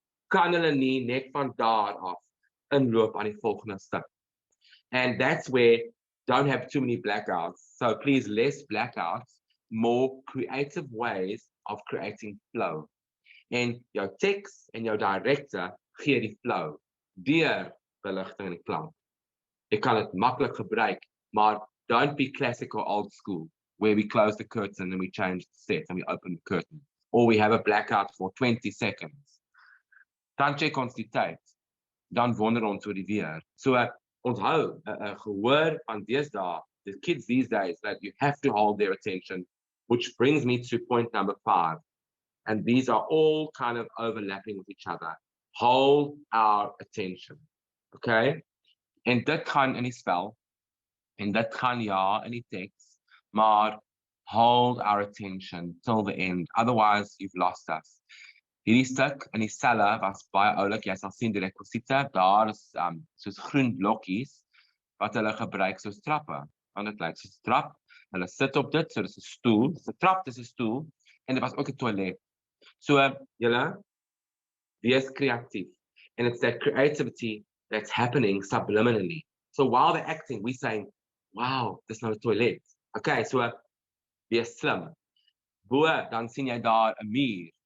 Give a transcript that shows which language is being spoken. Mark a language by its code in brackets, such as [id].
[af] Kan hulle nie net van daar af inloop aan die volgende stuk? [en] And that's where don't have too many blackouts. So please, less blackouts, more creative ways of creating flow. [af] En jou teks en jou director gee die flow deur beligting en die klank. Jy kan dit maklik gebruik, maar [en] don't be classic or old school, where we close the curtain and we change the set and we open the curtain. Or we have a blackout for 20 seconds. [af] Dan check ons die tyd. Dan wonder ons oor die weer. So, onthou, gehoor van deesdae, [en] the kids these days, that you have to hold their attention, which brings me to point number 5. And these are all kind of overlapping with each other. Hold our attention. Okay? [af] En dit gaan in die spel, en dit gaan ja in die teks, maar [en] hold our attention till the end. Otherwise, you've lost us. [af] Hierdie stuk in die selle was baie oulik. Jy sal sien die rekwisiete, daar is soos groen blokkies, wat hulle gebruik soos trappe. Want dit lyk soos 'n trap. Hulle sit op dit, so dis 'n stoel. Dis 'n trap, dis 'n stoel. En dit was ook 'n toilet. So, julle, wees creatief. [en] And it's that creativity that's happening subliminally. So while they're acting, we're saying, [af] wow, dis nou 'n toilet. Okay, so wees slim. Bo, dan sien jy daar 'n muur.